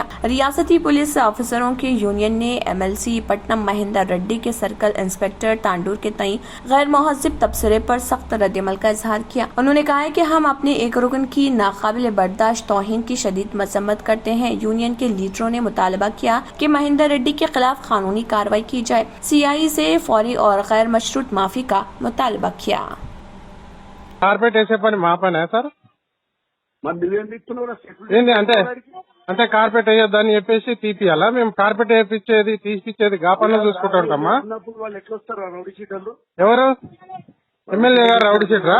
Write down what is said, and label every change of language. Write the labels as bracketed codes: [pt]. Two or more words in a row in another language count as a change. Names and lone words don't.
[ur] ریاستی پولیس افسروں کی یونین نے ایم ایل سی پٹنم مہندر ریڈی کے [en] circle inspector [ur] تانڈور کے تئیں غیر مہذب تبصرے پر سخت رد عمل کا اظہار کیا۔ انہوں نے کہا ہے کہ ہم اپنے ایک رکن کی ناقابل برداشت توہین کی شدید مذمت کرتے ہیں۔ یونین کے لیڈروں نے مطالبہ کیا کہ مہندر ریڈی کے خلاف قانونی کارروائی کی جائے۔ سی آئی سے فوری اور غیر مشروط معافی کا مطالبہ کیا۔ [te] కార్పెట్ వేసే పని మా పనే సార్? ఏంటి అంటే కార్పెట్ వేయొద్దని చెప్పేసి తీపియాలా? మేము కార్పెట్ వేయించేది తీసిచ్చేది గా పనులు చూసుకుంటూ ఉంటామా? ఎవరు ఎమ్మెల్యే గారు [en] rowdy sheetera?